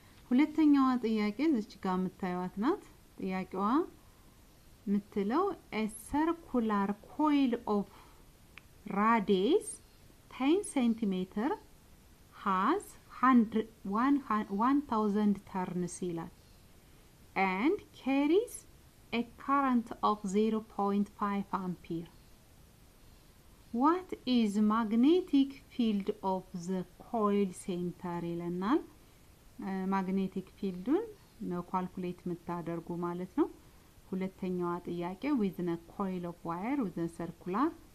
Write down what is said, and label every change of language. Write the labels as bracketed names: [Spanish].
[Amharic] ሁለተኛው ጥያቄ እዚህ ጋር የምታዩት ናት ጥያቄዋ ምትለው [English] a circular coil of radius 10 centimeter has 1000 turns [Amharic] ይላል [English] and carries a current of 0.5 ampere. What is magnetic field of the coil center [Amharic] ይለናል። magnetic fieldን ነው ካልኩሌት የምታደርጉ ማለት ነው። ሁለተኛዋ ጥያቄ [English] within a coil of wire with a circular